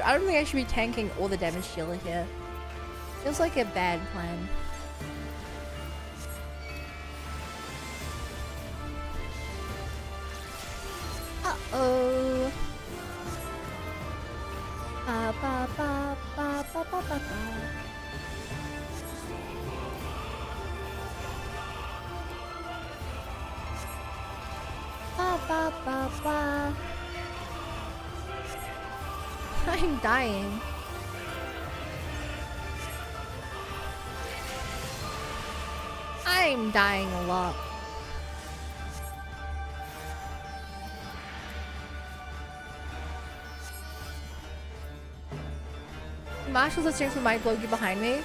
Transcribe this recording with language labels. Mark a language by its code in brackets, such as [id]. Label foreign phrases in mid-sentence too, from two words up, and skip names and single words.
[en] I don't think I should be tanking all the damage dealer here. Feels like a bad plan. Uh-oh. Ba ba ba ba ba ba ba ba. Ba ba ba ba. I'm dying. I'm dying a lot. Marshall's upstairs with my Logie behind me.